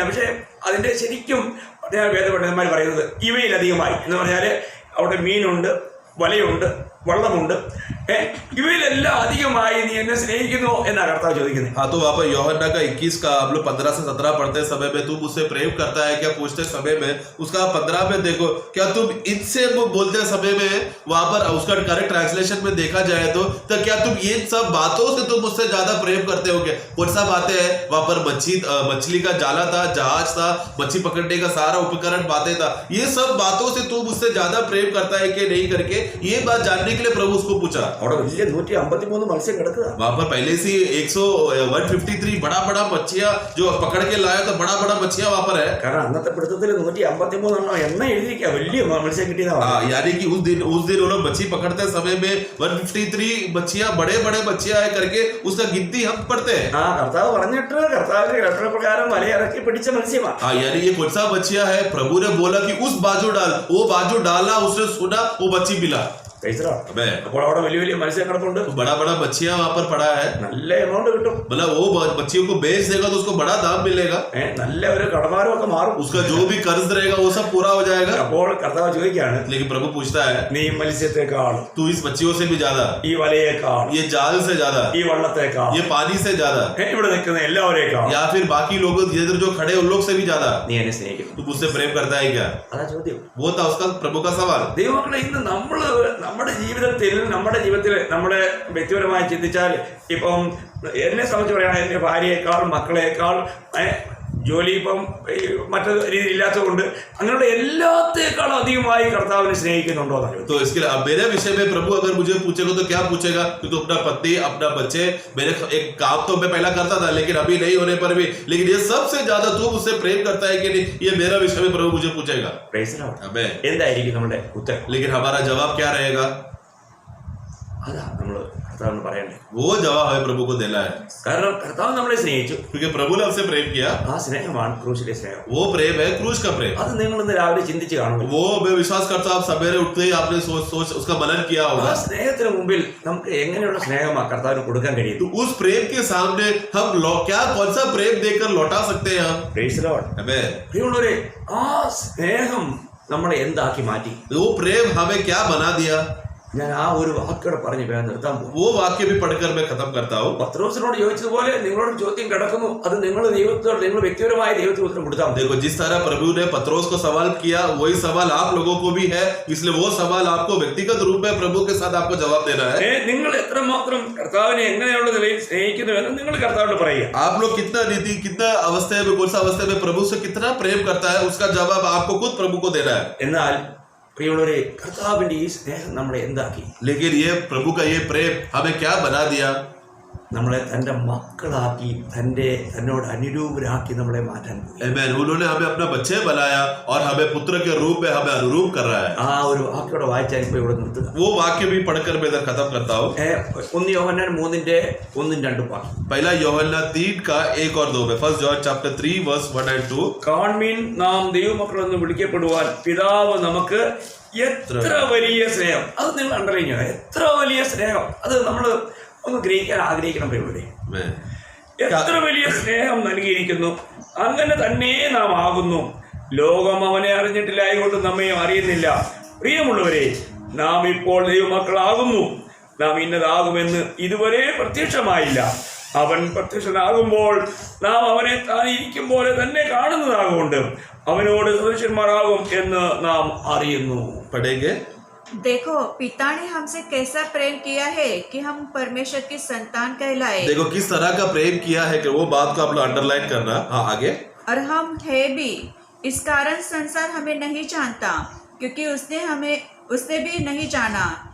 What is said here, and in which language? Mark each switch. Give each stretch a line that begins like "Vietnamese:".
Malayalam: പക്ഷെ അതിന്റെ ശരിക്കും വേദപണ്ഡിതന്മാർ പറയുന്നത് ഇവയിൽ അധികമായി എന്ന് പറഞ്ഞാൽ അവിടെ മീനുണ്ട്, വലയുണ്ട്, വള്ളമുണ്ട്, ഇവയിലെല്ലാം അധികമായി നീ എന്നെ സ്നേഹിക്കുന്നു എന്നാ കർത്താവ് ചോദിക്കുന്നത്.
Hindi: हाँ, तो वहाँ पर यूहन्ना का 21 का हम लोग 15 से 17 पढ़ते समय में तुम उससे प्रेम करता है क्या पूछते समय में, उसका 15 में देखो, क्या तुम इनसे बोलते समय में वहां पर उसका
English: correct translation
Hindi: में देखा जाए तो क्या तुम इन सब बातों से तुम उससे ज्यादा प्रेम करते हो क्या? कौन सा बातें है वहां पर? मछली का जाला था, जहाज था, मच्छी पकड़ने का सारा उपकरण बातें था, ये सब बातों से तुम उससे ज्यादा प्रेम करता है कि नहीं करके ये बात जानने के लिए प्रभु उसको पूछा.
Malayalam: അവിടെ വലിയ 153 മത്സ്യം കിടക്കുക.
Hindi: वहां पर पहले से 153 बड़ा बड़ा मच्छियां जो पकड़ के लाया तो बड़ा बड़ा मच्छियां वहां पर है.
Malayalam: കാരണം അന്നത്തെ പിടുത്തത്തിൽ 153 എണ്ണ എഴുതിയിരിക്കുക വലിയ മത്സ്യം കിട്ടിയതാണ്.
Hindi: यानी कि उस दिन वो लोग मच्छी पकड़ते समय में 153 मच्छियां बड़े बड़े मच्छियां है करके उसका गिनती हम पढ़ते हैं.
Malayalam: ആ കർത്താവ് പറഞ്ഞിട്ട് കർത്താവിന്റെ കൽപ്പനപ്രകാരം വലയിറക്കി പിടിച്ച മത്സ്യമാണ്.
Hindi: हाँ, यानी ये कौन सा मच्छियां है? प्रभु ने बोला कि उस बाजू डाल, वो बाजू डाला, उसने सुना, वो मच्छी मिला.
Malayalam: അപ്പോൾ അവിടെ വലിയ വലിയ മത്സ്യം കിടപ്പുണ്ട്.
Hindi: बड़ा बड़ा मच्छियां वहां पर पड़ा है.
Malayalam: നല്ല എമൗണ്ട് കിട്ടും.
Hindi: मतलब वो मच्छियों को बेच देगा तो उसको बड़ा दाम मिलेगा.
Malayalam: നല്ല ഒരു കടമാരം ഒക്കെ മാറും.
Hindi: उसका जो भी कर्ज रहेगा वो सब पूरा हो जाएगा.
Malayalam: അപ്പോൾ കർത്താവ് ചോദിക്കുകയാണ്,
Hindi: लेकिन प्रभु पूछता है,
Malayalam: നീ മത്സ്യത്തെക്കാൾ,
Hindi: तू इस मच्छियों से भी ज्यादा,
Malayalam: ഈ വലയേക്കാൾ,
Hindi: ये जाल से ज्यादा,
Malayalam: ഈ വള്ളത്തേക്കാൾ,
Hindi: ये पानी से ज्यादा,
Malayalam: ഇവിടെ നിൽക്കുന്ന എല്ലാവരേക്കാൾ,
Hindi: या फिर बाकी लोगों इधर जो खड़े उन लोग से भी ज्यादा
Malayalam: നീ എന്നെ സ്നേഹിക്കുന്നു.
Hindi: तू मुझसे प्रेम करता है क्या?
Malayalam: അതാ ചോദ്യം.
Hindi: वो था उसका प्रभु का सवाल.
Malayalam: ദൈവമക്കളെ, ഇന്ന് നമ്മുടെ ജീവിതത്തിൽ നമ്മുടെ വ്യക്തിപരമായി ചിന്തിച്ചാൽ, ഇപ്പം എന്നെ സംബന്ധിച്ച് പറയുകയാണെങ്കിൽ എൻ്റെ ഭാര്യയേക്കാൾ, മക്കളേക്കാൾ, ജോലി ഇപ്പം മറ്റു രീതിയിൽ ഇല്ലാത്തതുകൊണ്ട് അങ്ങനെയുള്ള എല്ലാത്തേക്കാളും അധികമായി കർത്താവിനെ സ്നേഹിക്കുന്നുണ്ടോ എന്നാണ്.
Hindi: तो इसके लिए मेरे विषय में प्रभु अगर मुझे पूछेगा तो क्या पूछेगा? कि तू अपना पति, अपना बच्चे, मेरे एक काम तो मैं पहला करता था लेकिन अभी नहीं होने पर भी, लेकिन ये सबसे ज्यादा तू मुझसे प्रेम करता है कि नहीं, ये मेरा विषय में प्रभु मुझे पूछेगा.
Malayalam: എന്തായിരിക്കും നമ്മുടെ ഉത്തരം?
Hindi: लेकिन हमारा जवाब क्या रहेगा?
Malayalam: അതാ നമ്മൾ കർത്താവിന് പറയണ്ടേ.
Hindi: वो जवाब हमें प्रभु को देना है.
Malayalam: കാരണം കർത്താവ് നമ്മളെ സ്നേഹിച്ചു.
Hindi: क्योंकि प्रभु ने हमसे प्रेम किया.
Malayalam: ആ സ്നേഹമാണ് ക്രൂശിലെ സ്നേഹം.
Hindi: वो प्रेम है क्रूस का प्रेम.
Malayalam: അത് നിങ്ങൾ ഇന്ന് രാവിലെ ചിന്തിച്ച് കാണും.
Hindi: वो मैं विश्वास करता हूं आप सवेरे उठते ही आपने सोच उसका मनन किया
Malayalam: ആ
Hindi: होगा.
Malayalam: സ്നേഹത്തിന് മുമ്പിൽ നമുക്ക് എങ്ങനെയുള്ള സ്നേഹമാണ് കർത്താവിന് കൊടുക്കാൻ കഴിയും?
Hindi: तो उस प्रेम के सामने हम क्या कौन सा प्रेम देकर लौटा सकते हैं हम?
English: Praise the Lord.
Hindi: आमेन.
Malayalam: പ്രിയമുള്ളവരെ, ആ സ്നേഹം നമ്മളെ എന്താക്കി മാറ്റി?
Hindi: वो प्रेम हमें क्या बना दिया?
Malayalam: ഞാൻ ആ ഒരു വാക്കോടെ പറഞ്ഞ് വേഗം നിർത്താൻ പോകും.
Hindi: वो वाक्य भी पढ़कर मैं खत्म करता हूँ.
Malayalam: പത്രോസിനോട് ചോദിച്ചതുപോലെ നിങ്ങളോട് ചോദ്യം കിടക്കുന്നു, അത് നിങ്ങൾ ദൈവത്തോട്, നിങ്ങൾ വ്യക്തിപരമായ ദൈവത്തിന് ഉത്തരം കൊടുത്താൽ മതി.
Hindi: देखो, जिस तरह प्रभु ने पत्रोस को सवाल किया वही सवाल आप लोगों को भी है, इसलिए वो सवाल आपको व्यक्तिगत रूप में प्रभु के साथ आपको जवाब देना है.
Malayalam: നിങ്ങൾ എത്രമാത്രം കർത്താവിനെ എങ്ങനെയുള്ള നിലയിൽ സ്നേഹിക്കുന്നു എന്ന് നിങ്ങൾ കർത്താവിനോട് പറയുക.
Hindi: आप लोग कितना रीति, कितना अवस्था में, कौन सा अवस्था में प्रभु से कितना प्रेम करता है, उसका जवाब आपको खुद प्रभु को देना है.
Malayalam: എന്നാൽ പ്രിയമുള്ളവരെ, കർത്താവിന്റെ ഈ സ്നേഹം നമ്മളെ എന്താക്കി?
Hindi: लेकिन ये प्रभु का ये प्रेम हमें क्या बना दिया?
Malayalam: നമ്മളെ തന്റെ മക്കളാക്കി, തന്നോട് അനുരൂപരാക്കി നമ്മളെ മാറ്റാൻ പോയി.
Hindi: आमीन. उन्होंने हमें अपना बच्चे बनाया और हमें पुत्र के रूप में हमें अनुरूप कर रहा है.
Malayalam: ആ ഒരു വാക്യോടെ വായിച്ചാൽ ഇപ്പൊ ഇവിടെ നിർത്തുക.
Hindi: वो वाक्य भी पढ़कर मैं इधर खत्म करता हूँ.
Malayalam: 1 യോഹന്നാൻ 3:1-2 വാക്യം.
Hindi: पहला യോഹന്നാൻ 3 का 1 और 2 में.
English: First John chapter 3 verse 1 and 2.
Malayalam: കാൺമീൻ, നാം ദൈവമക്കളെന്ന് വിളിക്കപ്പെടുവാൻ പിതാവ് നമുക്ക് എത്ര വലിയ സ്നേഹം. അത് നിങ്ങൾ അണ്ടർലൈൻ ചെയ്യണം. എത്ര വലിയ സ്നേഹം. അത് നമ്മൾ ഒന്ന് ഗ്രഹിക്കാൻ ആഗ്രഹിക്കണം. പ്രിയമുള്ളവരെ, എത്ര വലിയ സ്നേഹം നൽകിയിരിക്കുന്നു. അങ്ങനെ തന്നെ നാം ആകുന്നു. ലോകം അവനെ അറിഞ്ഞിട്ടില്ലായതുകൊണ്ട് നമ്മെ അറിയുന്നില്ല. പ്രിയമുള്ളവരെ, നാം ഇപ്പോൾ ദൈവമക്കളാകുന്നു. നാം ഇന്നതാകുമെന്ന് ഇതുവരെ പ്രത്യക്ഷമായില്ല. അവൻ പ്രത്യക്ഷനാകുമ്പോൾ നാം അവനെ താൻ ഇരിക്കും പോലെ തന്നെ കാണുന്നതാകൊണ്ട് അവനോട് സദൃശന്മാരാകും എന്ന് നാം അറിയുന്നു.
Hindi: पढ़ेंगे. देखो, पिता ने हमसे कैसा प्रेम किया है कि हम परमेश्वर की संतान कहलाए. देखो किस तरह का प्रेम किया है कि वो बात को आप लोग अंडरलाइन करना. हाँ, आगे. और हम है भी, इस कारण संसार हमें नहीं जानता, क्योंकि उसने भी नहीं जाना.